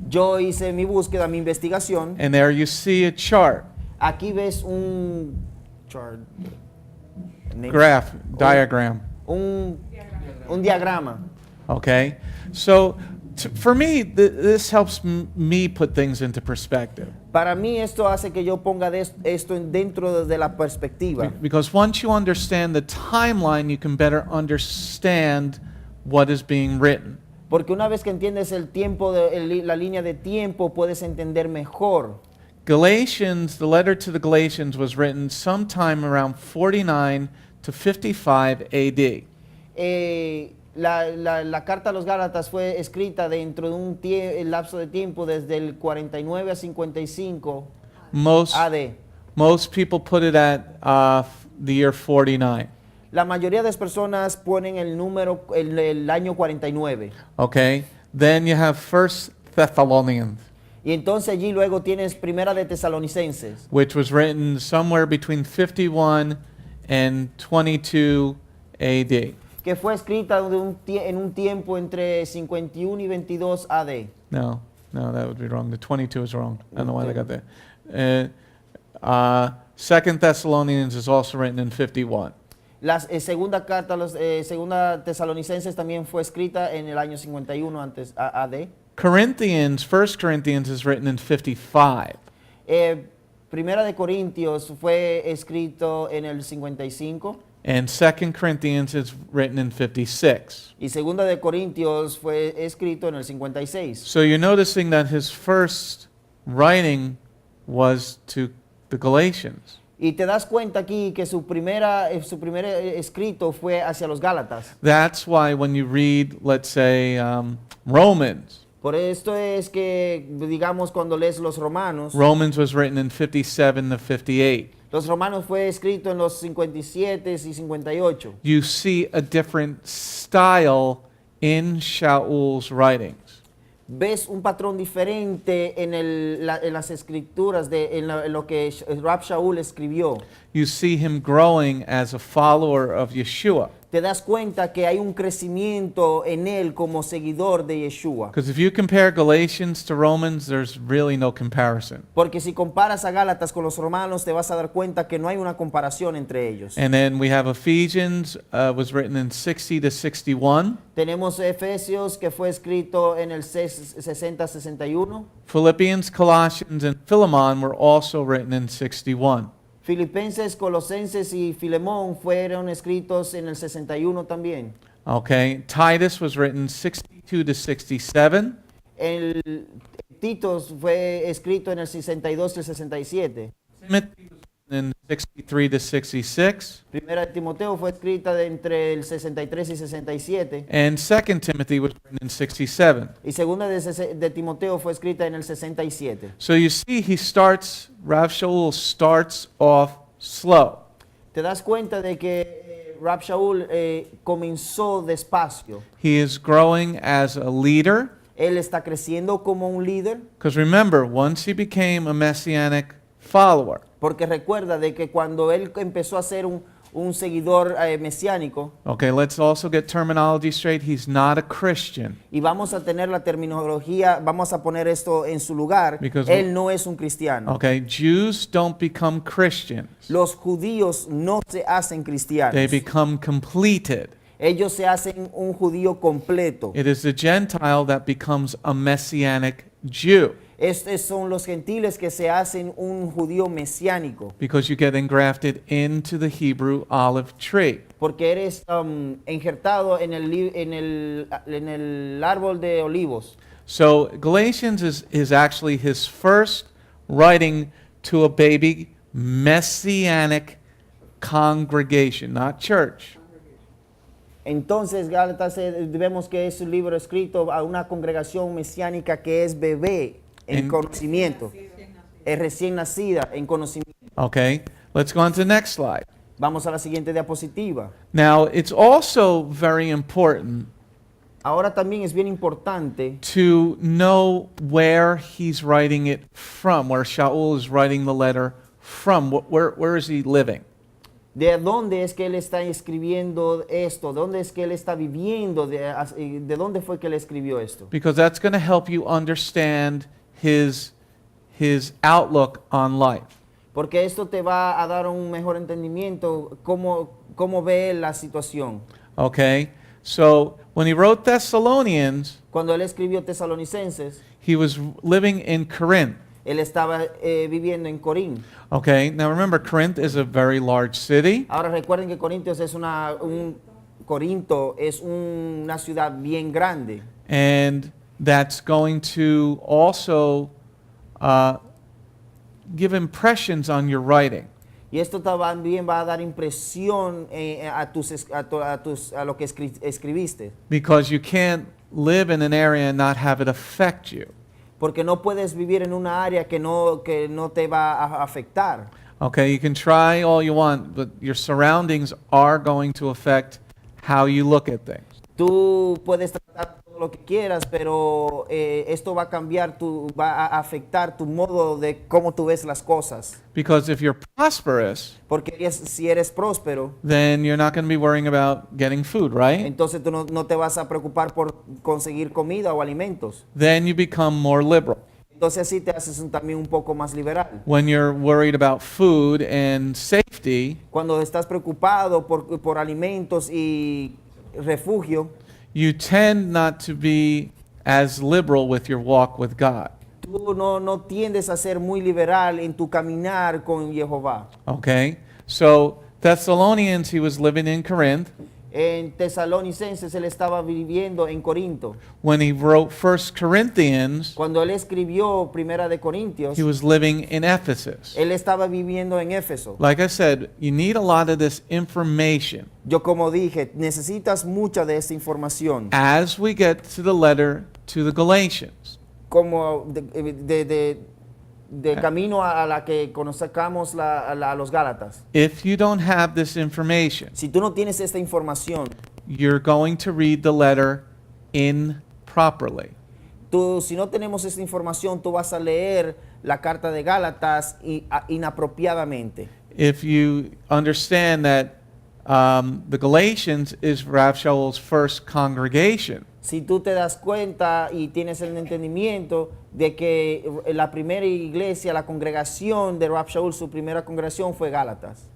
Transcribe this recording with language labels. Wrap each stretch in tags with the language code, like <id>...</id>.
<es>Yo hice mi búsqueda, mi investigación.</es> <en>and there you see a chart,</en> <es>Aquí ves un chart,</es> <en>graph, diagram.</en> <es>un diagrama.</es> <en>Okay? So for me, this helps me put things into perspective.</en> <es>Para mí esto hace que yo ponga esto dentro de la perspectiva.</es> <en>Because once you understand the timeline, you can better understand what is being written.</en> <es>Porque una vez que entiendes el tiempo, la línea de tiempo, puedes entender mejor.</es> <en>Galatians, the letter to the Galatians was written sometime around 49 to 55 AD.</en> <es>la carta a los Gálatas fue escrita dentro de un lapso de tiempo desde el 49 a 55</es> <en>Most AD. most people put it at the year 49.</en> <es>La mayoría de las personas ponen el número, el año 49.</es> <en>Okay. Then you have First Thessalonians,</en> <es>Y entonces allí luego tienes Primera de Tesalonicenses,</es> <en>which was written somewhere between 51 and 22 AD.</en> <es>que fue escrita en un tiempo entre 51 y 22 AD.</es> <en>No, that would be wrong. The 22 is wrong. I don't know why they got Okay. there. Second Thessalonians is also written in 51.</en> <es>La segunda carta a los segunda Tesalonicenses también fue escrita en el año 51 antes AD.</es> <en>Corinthians, First Corinthians is written in 55.</en> <es>Primera de Corintios fue escrito en el 55</es> <en>And Second Corinthians is written in 56.</en> <es>y segunda de Corintios fue escrito en el 56.</es> <en>So you're noticing that his first writing was to the Galatians.</en> <es>Y te das cuenta aquí que su primer escrito fue hacia los Gálatas.</es> <en>That's why when you read, let's say, Romans,</en> <es>Por esto es que, digamos, cuando lees los Romanos,</es> <en>Romans was written in 57 to 58.</en> <es>los Romanos fue escrito en los 57 y 58.</es> <en>You see a different style in Sha'ul's writings.</en> <es>Ves un patrón diferente en las escrituras, en lo que Rab Sha'ul escribió.</es> <en>You see him growing as a follower of Yeshua.</en> <es>Te das cuenta que hay un crecimiento en él como seguidor de Yeshua.</es> <en>Because if you compare Galatians to Romans, there's really no comparison.</en> <es>Porque si comparas a Gálatas con los romanos, te vas a dar cuenta que no hay una comparación entre ellos.</es> <en>And then we have Ephesians, was written in 60 to 61.</en> <es>Tenemos Efesios, que fue escrito en el 60-61.</es> <en>Philippians, Colossians, and Philemon were also written in 61.</en> <es>Filipenses, Colosenses y Filemón fueron escritos en el 61 también.</es> <en>Okay, Titus was written 62 to 67.</en> <es>El Titos fue escrito en el 62 y el 67.</es> <en>Timothy was written in 63 to 66.</en> <es>Primera de Timoteo fue escrita entre el 63 y 67.</es> <en>And Second Timothy was written in 67.</en> <es>Y segunda de Timoteo fue escrita en el 67.</es> <en>So you see, Rav Shaul starts off slow.</en> <es>Te das cuenta de que Rab Sha'ul comenzó despacio.</es> <en>He is growing as a leader.</en> <es>Él está creciendo como un líder.</es> <en>Because remember, once he became a messianic follower,</en> <es>Porque recuerda de que cuando él empezó a ser un seguidor mesiánico,</es> <en>okay, let's also get terminology straight. He's not a Christian.</en> <es>y vamos a tener la terminología, vamos a poner esto en su lugar,</es> <en>Because</en> <es>él no es un cristiano.</es> <en>Okay, Jews don't become Christians.</en> <es>Los judíos no se hacen cristianos.</es> <en>They become completed.</en> <es>Ellos se hacen un judío completo.</es> <en>It is the Gentile that becomes a messianic Jew.</en> <es>Estos son los gentiles que se hacen un judío mesiánico.</es> <en>Because you get engrafted into the Hebrew olive tree.</en> <es>Porque eres injertado en el árbol de olivos.</es> <en>So Galatians is actually his first writing to a baby messianic congregation, not church.</en> <es>Entonces, Gálatas, vemos que es un libro escrito a una congregación mesiánica que es bebé en conocimiento. Es recién nacida en conocimiento.</es> <en>Okay, let's go on to the next slide.</en> <es>Vamos a la siguiente diapositiva.</es> <en>Now, it's also very important</en> <es>Ahora también es bien importante</es> <en>to know where he's writing it from, where Sha'ul is writing the letter from. Where is he living?</en> <es>de dónde es que él está escribiendo esto, de dónde es que él está viviendo, de dónde fue que él escribió esto.</es> <en>Because that's going to help you understand his outlook on life.</en> <es>Porque esto te va a dar un mejor entendimiento cómo ve la situación.</es> <en>Okay? So, when he wrote Thessalonians,</en> <es>Cuando él escribió Tesalonicenses,</es> <en>he was living in Corinth.</en> <es>él estaba viviendo en Corín.</es> <en>Okay? Now remember, Corinth is a very large city.</en> <es>Ahora recuerden que Corintios es Corinto es una ciudad bien grande.</es> <en>And that's going to also give impressions on your writing.</en> <es>Y esto también va a dar impresión a lo que escribiste.</es> <en>Because you can't live in an area and not have it affect you.</en> <es>Porque no puedes vivir en una área que no te va a afectar.</es> <en>Okay, you can try all you want, but your surroundings are going to affect how you look at things.</en> <es>Tú puedes tratar todo lo que quieras, pero esto va a cambiar, va a afectar tu modo de cómo tú ves las cosas.</es> <en>Because if you're prosperous,</en> <es>Porque si eres próspero,</es> <en>then you're not going to be worrying about getting food, right?</en> <es>entonces tú no te vas a preocupar por conseguir comida o alimentos.</es> <en>Then you become more liberal.</en> <es>Entonces así te haces también un poco más liberal.</es> <en>When you're worried about food and safety,</en> <es>Cuando estás preocupado por alimentos y refugio,</es> <en>you tend not to be as liberal with your walk with God.</en> <es>tú no tiendes a ser muy liberal en tu caminar con Jehová.</es> <en>Okay? So, Thessalonians, he was living in Corinth.</en> <es>En Tesalonicenses él estaba viviendo en Corinto.</es> <en>When he wrote 1 Corinthians,</en> <es>Cuando él escribió Primera de Corintios,</es> <en>he was living in Ephesus.</en> <es>él estaba viviendo en Éfeso.</es> <en>Like I said, you need a lot of this information.</en> <es>Yo como dije, necesitas mucha de esta información.</es> <en>As we get to the letter to the Galatians.</en> <es>Como de camino a la que conozcamos a los Gálatas.</es> <en>If you don't have this information,</en> <es>Si tú no tienes esta información,</es> <en>you're going to read the letter improperly.</en> <es>si no tenemos esta información, tú vas a leer la carta de Gálatas inapropiadamente.</es> <en>If you understand that the Galatians is Rav Shaul's first congregation,</en> <es>Si tú te das cuenta y tienes el entendimiento de que la primera iglesia, la congregación de Rav Shaul, su primera congregación fue Gálatas.</es>